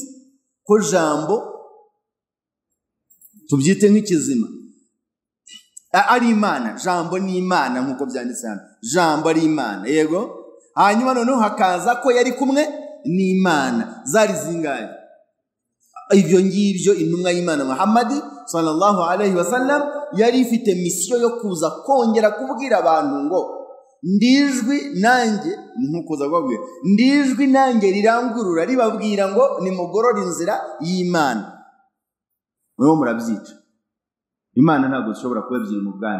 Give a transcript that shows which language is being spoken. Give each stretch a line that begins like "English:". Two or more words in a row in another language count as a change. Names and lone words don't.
Kinyarwanda: Ko jambo tubyite nk'ikizima ari Imana. Jambo ni Imana nkuko byanditse hano. Jambo ari Imana. Yego. Hanyuma noneho hakaza ko yari kumwe n'Imana. Zari zingahe? Ibyo ngibyo intumwa y'Imana Muhamad
Arabic: صلى الله عليه وسلم
Kinyarwanda: yari ifite misiyo yo kuza kongera kubwira abantu ngo ndijwi nanjye, nkuko zababwira, ndijwi nanjye rirangurura ribabwira ngo nimugorora inzira y'Imana. Mwe murabyica. Imana ntabwo ishobora kuba ebyiri mu bwami.